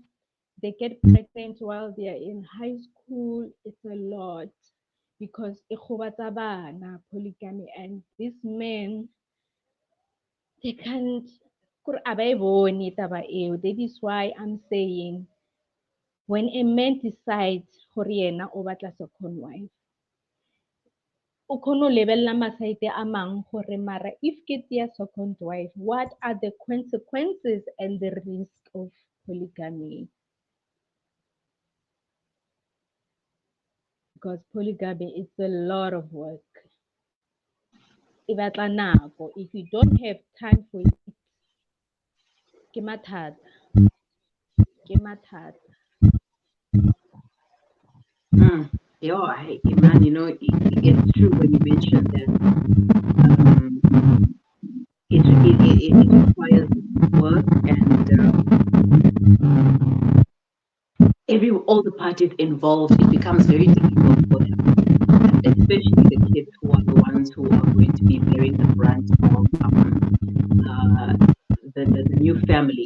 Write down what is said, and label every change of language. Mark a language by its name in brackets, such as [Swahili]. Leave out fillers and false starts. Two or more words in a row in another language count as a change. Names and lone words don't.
[English] They get pregnant while they are in high school. It's a lot because polygamy, and these men, they can't. That is why I'm saying, when a man decides [Tswana] gore yena o batla [English] second wife, [Tswana] o kgone go lebelela masaite a mangwe gore mara [English] if [Tswana] ke tea [English] second wife, what are the consequences and the risk of polygamy? Because polygamy is a lot of work. [Tswana] E batla nako. [English] If you don't have time for it, [Tswana] ke mathata. Ke mathata. [English] Yeah, Iman, you know, it's true when you mentioned that um, it requires work, and all the parties involved, it becomes very difficult for them, especially the kids who are the ones who are going to be bearing the brunt of uh, the new family.